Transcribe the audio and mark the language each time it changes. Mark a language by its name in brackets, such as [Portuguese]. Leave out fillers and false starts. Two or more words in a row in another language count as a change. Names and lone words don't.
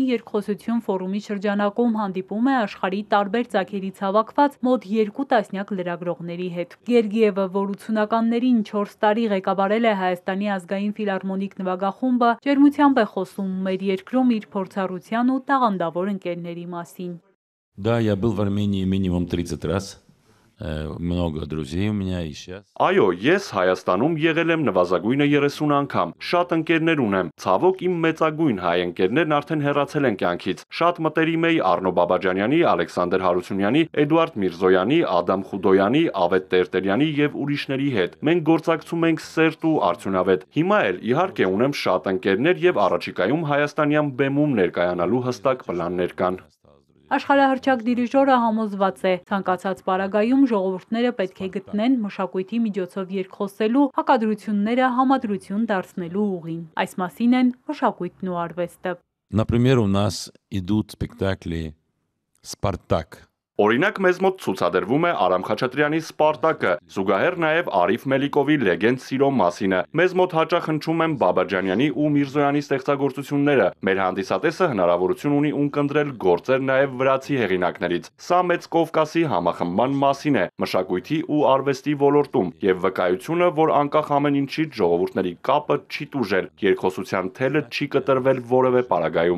[Armenian] երկխոսություն ֆորումի շրջանակում հանդիպում է աշխարհի տարբեր ծագերից հավաքված մոտ 2 տասնյակ լրագրողների հետ։ Գերգիևը, որ 80-ականներին 4 տարի ղեկավարել է Հայաստանի ազգային ֆիլհարմոնիկ նվագախումբը, ջերմությամբ է խոսում մեր երկրում իր փորձառության ու տաղանդավոր ընկերների մասին։ [Russian] Да, я был в Армении минимум 30 раз. Много друзей у меня и сейчас. [Armenian] Այո, ես Հայաստանում եղել եմ նվազագույնը 30 անգամ։ Շատ ընկերներ ունեմ։ Ցավոք իմ մեծագույն հայ ընկերներն արդեն հեռացել են կյանքից։ Շատ մտերիմ էի Առնո Բաբաջանյանի, Ալեքսանդր Հարությունյանի, Էդուարդ Միրզոյանի, Ադամ Խուդոյանի, Ավետ Տերտերյանի եւ ուրիշների հետ։ Մենք գործակցում ենք սերտ ու արդյունավետ։ Հիմա էլ իհարկե ունեմ շատ ընկերներ եւ առաջիկայում հայաստանյան բեմում ներկայանալու հստակ պլաններ կան։ Աշխարհահռչակ դիրիժորը համոզված է, ցանկացած պարագայում ժողովուրդները պետք է գտնեն մշակույթի միջոցով երկխոսելու, հակադրությունները համադրություն դարձնելու ուղին։ Այս մասին են մշակույթն ու արվեստը։ [Russian] Например, у нас идут спектакли «Спартак». [Armenian] Օրինակ մեզ մոտ ցուցադրվում է Արամ Խաչատրյանի Սպարտակը, զուգահեռ նաև Արիֆ Մելիկովի Լեգենդ սիրո մասինը։ Մեզ մոտ հաճախ հնչում են Բաբաջանյանի ու Միրզոյանի ստեղծագործությունները։ Մեր հանդիսատեսը հնարավորություն ունի ունկնդրել գործեր նաև վրացի հեղինակներից։ Սա Մեծ Կովկասի համախմբման մասին է, մշակույթի ու արվեստի ոլորտում, եւ վկայությունը, որ անկախ ամեն ինչից ժողովուրդների կապը չի տուժել, երկխոսության թելը չի կտրվել որևէ պարագայում։